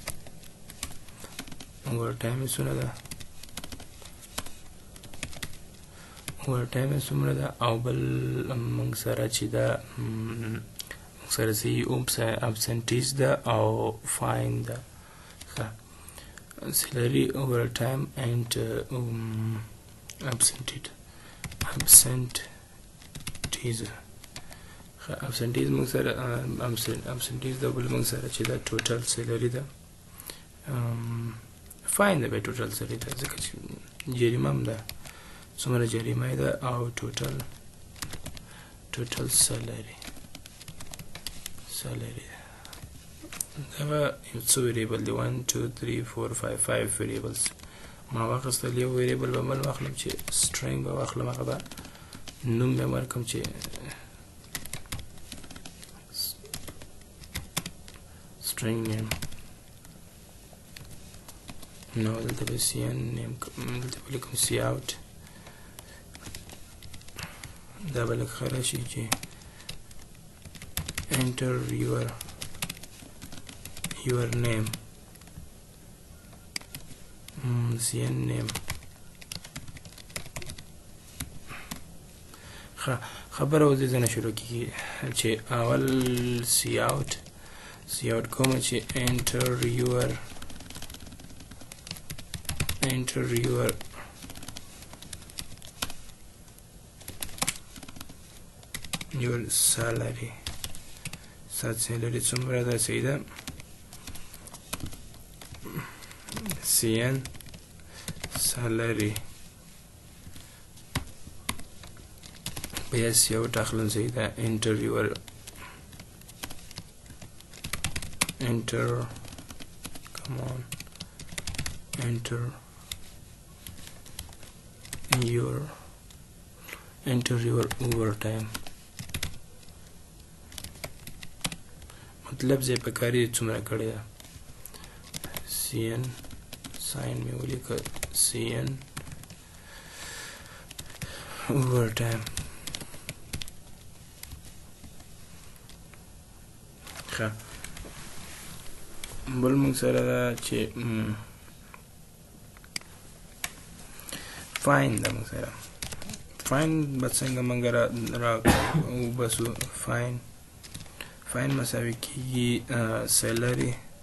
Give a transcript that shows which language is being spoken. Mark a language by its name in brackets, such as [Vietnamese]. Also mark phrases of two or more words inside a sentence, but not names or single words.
[Pashto] څومره ده [English] overtime [Pashto] څومره ده او بل موږ سره چې ده موږ سره چې ابسنټیز ده او فاین ده ښه [English] salary over time and [Pashto] absentees موږ سره absentees د بل موږ سره چې دا [English] total salary [Pashto] ده فاین ده به [English] total salary [Pashto] ده ځکه چې جریمه هم ده څومره جریمه ده او ټوټل salary دا یو څو ویریبل دی 1 2 3 4 5 ویریبلز ما واخیستل یو ویریبل به بل واخلم چې سټرینګ به واخلم هغه به نوم به ورکړم چې [English] string name [Pashto] نو دلته به [English] cn name [Pashto] دلته به لیکم cout دا به لږ ښه راشي چې [English] enter your name cn name [Pashto] خبره اوس دې نه شروع کیږي چې اول cout کوم چې [English] enter your salary [Pashto] څومره ده صحیح ده [English] cn salary [Pashto] بیا cout اخلم صحیح ده [English] enter come on enter your overtime [Pashto] مطلب زه په کاری څومره کړی ده [English] cn sign [Pashto] مې ولیکه [English] cn overtime [Pashto] ښه بل موږ سره ده چې فاین ده موږ سره فاین به څنګه موږ را وباسو فاین مساوي کېږي سیلري